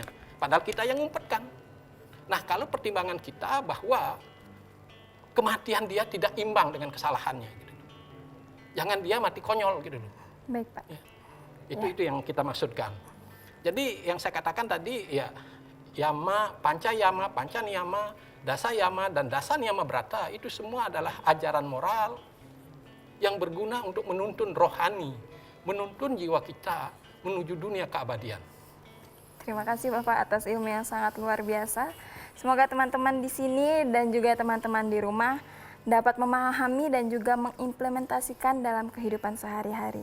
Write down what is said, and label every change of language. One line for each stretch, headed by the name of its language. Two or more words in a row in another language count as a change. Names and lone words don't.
Indonesian: Padahal kita yang ngumpetkan. Nah kalau pertimbangan kita bahwa kematian dia tidak imbang dengan kesalahannya. Gitu. Jangan dia mati konyol gitu loh. Baik Pak. Ya. Itu yang kita maksudkan. Jadi yang saya katakan tadi ya yama, panca niyama, dasa yama dan dasa niyama brata itu semua adalah ajaran moral yang berguna untuk menuntun rohani, menuntun jiwa kita menuju dunia keabadian. Terima kasih Bapak atas ilmu yang sangat luar biasa. Semoga teman-teman di sini dan juga teman-teman di rumah dapat memahami dan juga mengimplementasikan dalam kehidupan sehari-hari.